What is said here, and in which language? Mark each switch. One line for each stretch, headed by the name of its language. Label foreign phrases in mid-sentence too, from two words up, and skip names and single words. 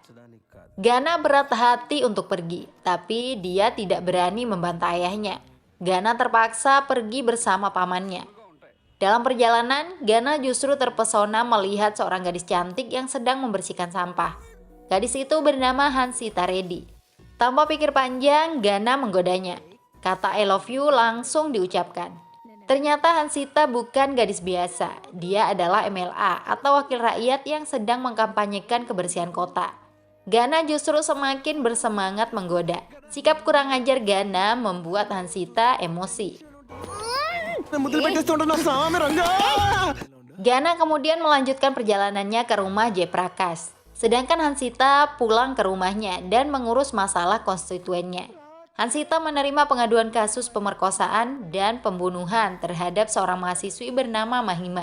Indonesian: Gana berat hati untuk pergi, tapi dia tidak berani membantah ayahnya. Gana terpaksa pergi bersama pamannya. Dalam perjalanan, Gana justru terpesona melihat seorang gadis cantik yang sedang membersihkan sampah. Gadis itu bernama Hansita Reddy. Tanpa pikir panjang, Gana menggodanya. Kata
English: I love you
Indonesian: langsung diucapkan. Ternyata Hansita bukan gadis biasa. Dia adalah MLA atau wakil rakyat yang sedang mengkampanyekan kebersihan kota. Gana justru semakin bersemangat menggoda. Sikap kurang ajar Gana membuat Hansita emosi.
Telugu: ముద్దులు పెట్టేస్తుంటున్నా స్వామి రంగా.
Indonesian: Gana kemudian melanjutkan perjalanannya ke rumah Jayprakash. Sedangkan Hansita pulang ke rumahnya dan mengurus masalah konstituennya. Hansita menerima pengaduan kasus pemerkosaan dan pembunuhan terhadap seorang mahasiswi bernama Mahima.